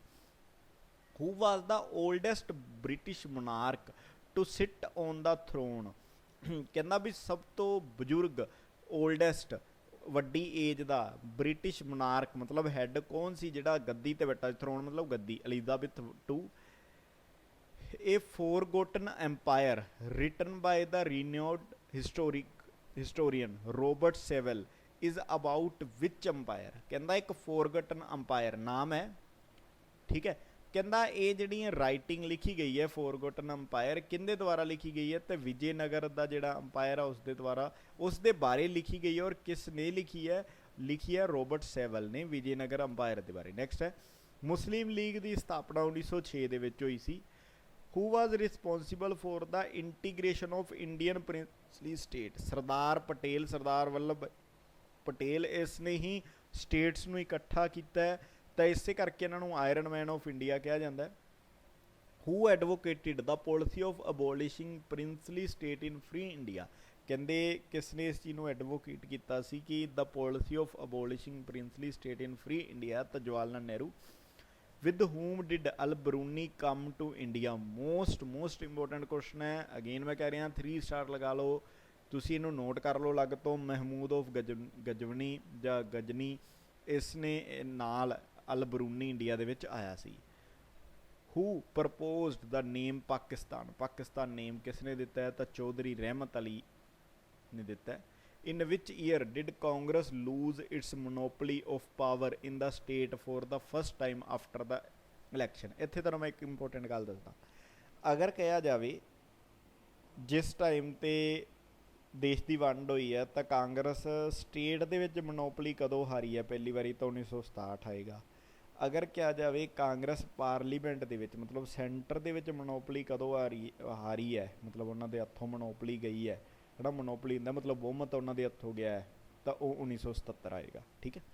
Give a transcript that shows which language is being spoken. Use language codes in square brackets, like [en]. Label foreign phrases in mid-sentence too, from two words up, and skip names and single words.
[en] Who was the oldest British monarch to sit on the throne? [pa] ਕਹਿੰਦਾ ਵੀ ਸਭ ਤੋਂ ਬਜ਼ੁਰਗ ਓਲਡੈਸਟ ਵੱਡੀ ਏਜ ਦਾ [en] British monarch [pa] ਮਤਲਬ ਹੈੱਡ ਕੌਣ ਸੀ ਜਿਹੜਾ ਗੱਦੀ ਤੇ ਬੈਠਾ? ਥਰੋਨ ਮਤਲਬ ਗੱਦੀ। ਐਲਿਜ਼ਾਬੈਥ ਟੂ। [en] A forgotten empire written by the renowned historian Robert Sewell is about which empire? [pa] ਕਹਿੰਦਾ ਇੱਕ [en] forgotten empire [pa] ਨਾਮ ਹੈ, ਠੀਕ ਹੈ। ਕਹਿੰਦਾ ਇਹ ਜਿਹੜੀਆਂ ਰਾਈਟਿੰਗ ਲਿਖੀ ਗਈ ਹੈ [en] forgotten empire [pa] ਕਿਹਦੇ ਦੁਆਰਾ ਲਿਖੀ ਗਈ ਹੈ? ਤੇ ਵਿਜੇ ਨਗਰ ਦਾ ਜਿਹੜਾ ਅੰਪਾਇਰ ਆ ਉਸ ਦੇ ਦੁਆਰਾ, ਉਸ ਦੇ ਬਾਰੇ ਲਿਖੀ ਗਈ ਹੈ। ਔਰ ਕਿਸ ਨੇ ਲਿਖੀ ਹੈ? ਲਿਖੀ ਹੈ ਰੋਬਰਟ ਸੈਵਲ ਨੇ ਵਿਜੇ ਨਗਰ ਅੰਪਾਇਰ ਦੇ ਬਾਰੇ। ਨੈਕਸਟ ਹੈ ਮੁਸਲਿਮ ਲੀਗ ਦੀ ਸਥਾਪਨਾ 1906 ਦੇ ਵਿੱਚ ਹੋਈ ਸੀ। [en] Who was responsible for the integration of Indian princely state? [pa] ਸਰਦਾਰ ਪਟੇਲ, ਸਰਦਾਰ ਵੱਲਭ ਪਟੇਲ ਇਸ ਨੇ ਹੀ ਸਟੇਟਸ ਨੂੰ ਇਕੱਠਾ ਕੀਤਾ ਹੈ, ਤਾਂ ਇਸੇ ਕਰਕੇ ਇਹਨਾਂ ਨੂੰ [en] Iron Man of India [pa] ਕਿਹਾ ਜਾਂਦਾ ਹੈ। [en] Who advocated the policy of abolishing princely state in free India? [pa] ਕਹਿੰਦੇ ਕਿਸ ਨੇ ਇਸ ਚੀਜ਼ ਨੂੰ ਐਡਵੋਕੇਟ ਕੀਤਾ ਸੀ ਕਿ [en] the policy of abolishing princely state in free India? [pa] ਤਾਂ ਜਵਾਹਰ ਲਾਲ ਨਹਿਰੂ। [en] With whom did Al-Biruni come to India? most important question ਹੈ। [pa] ਅਗੇਨ ਮੈਂ ਕਹਿ ਰਿਹਾ 3 ਸਟਾਰ ਲਗਾ ਲਓ, ਤੁਸੀਂ ਇਹਨੂੰ ਨੋਟ ਕਰ ਲਓ ਅਲੱਗ ਤੋਂ। ਮਹਿਮੂਦ ਆਫ ਗਜਵਨੀ ਜਾਂ ਗਜਨੀ, ਇਸ ਨੇ ਨਾਲ ਅਲ-ਬਰੂਨੀ ਇੰਡੀਆ ਦੇ ਵਿੱਚ ਆਇਆ ਸੀ। [en] Who proposed the name ਪਾਕਿਸਤਾਨ? [pa] ਪਾਕਿਸਤਾਨ ਨੇਮ ਕਿਸ ਨੇ ਦਿੱਤਾ ਹੈ? ਤਾਂ ਚੌਧਰੀ ਰਹਿਮਤ ਅਲੀ ਨੇ ਦਿੱਤਾ ਹੈ। [en] In which year did Congress lose its monopoly of power in the state for the first time after the election? [pa] ਇੱਥੇ ਤੁਹਾਨੂੰ ਮੈਂ ਇੱਕ ਇੰਪੋਰਟੈਂਟ ਗੱਲ ਦੱਸਦਾ। ਅਗਰ ਕਿਹਾ ਜਾਵੇ ਜਿਸ ਟਾਈਮ 'ਤੇ ਦੇਸ਼ ਦੀ ਵੰਡ ਹੋਈ ਹੈ ਤਾਂ ਕਾਂਗਰਸ ਸਟੇਟ ਦੇ ਵਿੱਚ ਮੋਨੋਪਲੀ ਕਦੋਂ ਹਾਰੀ ਹੈ ਪਹਿਲੀ ਵਾਰੀ? ਤਾਂ 1967 ਆਏਗਾ। ਅਗਰ ਕਿਹਾ ਜਾਵੇ ਕਾਂਗਰਸ ਪਾਰਲੀਮੈਂਟ ਦੇ ਵਿੱਚ ਮਤਲਬ ਸੈਂਟਰ ਦੇ ਵਿੱਚ ਮੋਨੋਪਲੀ ਕਦੋਂ ਹਾਰੀ ਹੈ, ਮਤਲਬ ਉਹਨਾਂ ਦੇ ਹੱਥੋਂ ਮੋਨੋਪਲੀ ਗਈ ਹੈ, ਜਿਹੜਾ ਮੋਨੋਪਲੀ ਹੁੰਦਾ ਮਤਲਬ ਬਹੁਮਤ ਉਹਨਾਂ ਦੇ ਹੱਥੋਂ ਗਿਆ ਹੈ, ਤਾਂ ਉਹ 1977 ਆਏਗਾ, ਠੀਕ ਹੈ।